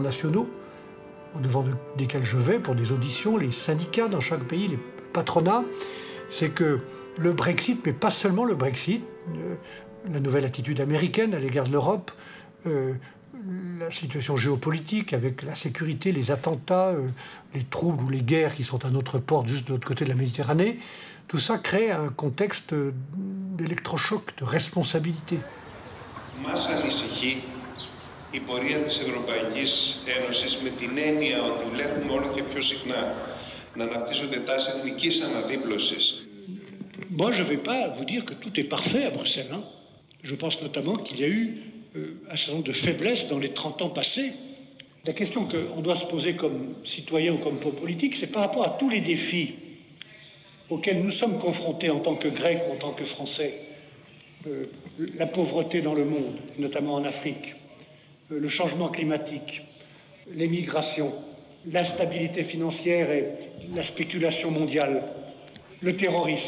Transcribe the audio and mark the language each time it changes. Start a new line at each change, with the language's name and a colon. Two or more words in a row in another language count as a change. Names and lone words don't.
French: nationaux, au devant desquels je vais pour des auditions, les syndicats dans chaque pays, les patronats, c'est que le Brexit, mais pas seulement le Brexit, la nouvelle attitude américaine à l'égard de l'Europe, la situation géopolitique avec la sécurité, les attentats, les troubles ou les guerres qui sont à notre porte juste de l'autre côté de la Méditerranée, tout ça crée un contexte d'électrochoc, de responsabilité.
Greek: Μας ανησυχεί η πορεία της Ευρωπαϊκής Ένωσης με την έννοια ότι βλέπουμε όλο και πιο συχνά να αναπτύσσονται τάσεις εθνικής αναδίπλωσης.
French: Moi, je ne vais pas vous dire que tout est parfait à Bruxelles. Hein. Je pense notamment qu'il y a eu un certain nombre de faiblesses dans les 30 ans passés. La question qu'on doit se poser comme citoyen ou comme politique, c'est par rapport à tous les défis auxquels nous sommes confrontés en tant que Grecs ou en tant que Français, la pauvreté dans le monde, notamment en Afrique, le changement climatique, les migrations, l'instabilité financière et la spéculation mondiale, le terrorisme.